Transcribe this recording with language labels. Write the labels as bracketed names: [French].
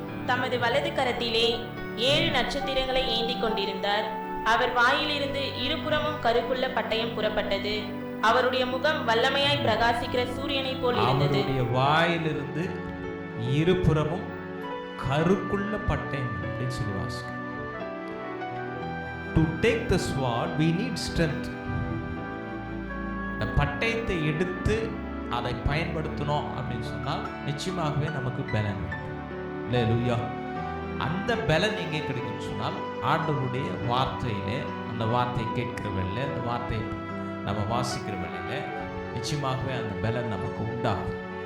[Tamil] தமது வலது கரத்திலே 7 நட்சத்திரங்களை ஏந்தி கொண்டிருந்தார். அவர் வாயிலிருந்து இருபுறமும் கருக்குள்ள பட்டயம் புறப்பட்டது. அவருடைய முகம் வல்லமையாய் பிரகாசிக்கிற சூரியனை போல் இருந்தது. அவருடைய வாயிலிருந்து இருபுறமும் கருக்குள்ள பட்டயம் அப்படின்னு சொல்லி வாசிக்கிறோம். [English] To take the sword we need strength. [Tamil] இந்த பட்டயத்தை எடுத்து அதை பயன்படுத்தணும் அப்படின்னு சொன்னால் நிச்சயமாகவே நமக்கு பலன். அல்லேலூயா. அந்த பலன் எங்கே கிடைக்கும்னு சொன்னால் ஆண்டவருடைய வார்த்தையிலே, அந்த வார்த்தையை கேட்கிற வேளையில, அந்த வார்த்தையை நம்ம வாசிக்கிற வேளையில நிச்சயமாகவே அந்த பலன் நமக்கு உண்டாகும்.